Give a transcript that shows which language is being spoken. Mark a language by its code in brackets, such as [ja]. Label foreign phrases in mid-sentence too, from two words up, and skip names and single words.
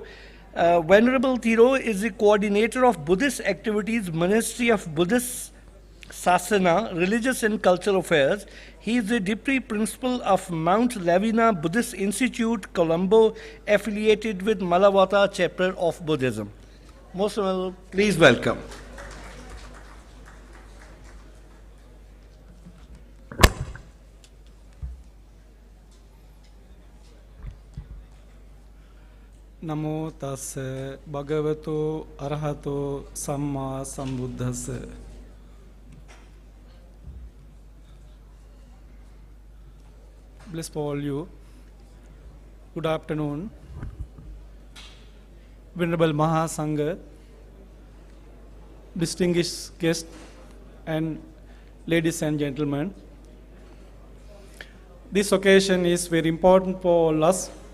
[en] Venerable Thiro is the coordinator of Buddhist activities, Ministry of Buddhist Sasana, Religious and Cultural Affairs. He is the Deputy Principal of Mount Lavina Buddhist Institute, Colombo, affiliated with Malawata Chapter of Buddhism. Most honorable, please welcome. [pi] Namo tassa bhagavato arahato samma sambuddhassa. [en] bless all you. Good afternoon. Venerable Mahasangha, distinguished guests, and ladies and gentlemen. This occasion is very important for all us.